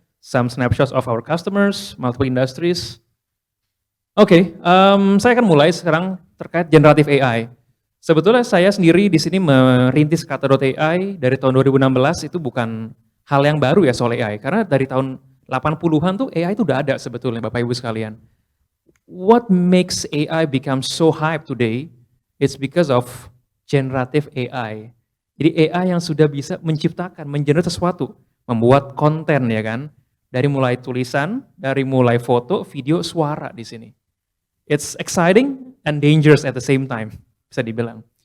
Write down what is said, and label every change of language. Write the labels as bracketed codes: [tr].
[en] Some snapshots of our customers, multiple industries. [id] Oke, saya akan mulai sekarang terkait generative AI. Sebetulnya saya sendiri di sini merintis Kata.ai dari tahun 2016, itu bukan hal yang baru ya soal AI, karena dari tahun 80-an tuh AI itu udah ada sebetulnya Bapak Ibu sekalian. [en] What makes AI become so hype today, it's because of generative AI. [id] Jadi AI yang sudah bisa menciptakan, mengenerate sesuatu, membuat konten ya kan, dari mulai tulisan, dari mulai foto, video, suara di sini. [en] It's exciting and dangerous at the same time, [id] bisa dibilang.